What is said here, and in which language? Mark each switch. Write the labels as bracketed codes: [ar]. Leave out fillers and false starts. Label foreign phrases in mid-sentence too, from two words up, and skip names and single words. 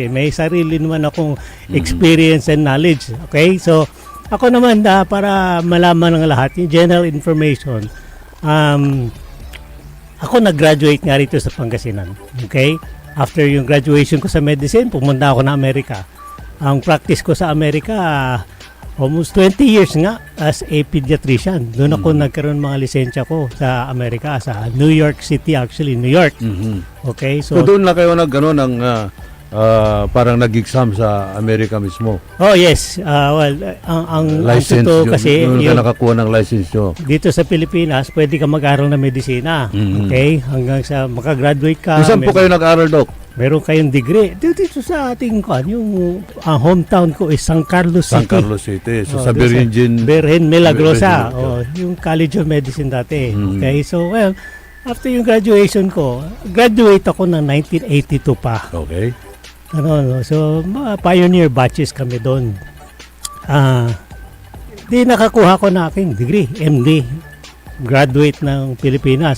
[tl] May sarili naman akong [en] experience and knowledge. [tl] Okay? So, ako naman para malaman ng lahat, yung general information, ako nag-graduate nga rito sa Pangasinan. Okay? After yung graduation ko sa medicine, pumunta ako na Amerika. Ang practice ko sa Amerika, [en] almost 20 years nga as a pediatrician. [tl] Doon ako nagkaroon mga lisensya ko sa Amerika, sa New York City actually, New York. Okay, So doon na kayo parang nag-exam sa Amerika mismo. [en] Oh yes, [tl] ang License totoo kasi doon ka nakakuha ng license nyo. dito sa Pilipinas, pwede ka mag-aral ng medisina. Okay, hanggang sa makagraduate ka. Saan po kayo nag-aral, Doc? Meron kayong degree. Dito sa ating yung hometown ko is San Carlos City. San Carlos City. So sa doon Virgen Milagrosa. Virgen Yung College of Medicine dati. Okay, so after yung graduation ko, graduate ako ng 1982 pa. Okay. So [en] pioneer batches [tl] kami doon. Di nakakuha ko na aking degree, MD. Graduate ng Pilipinas.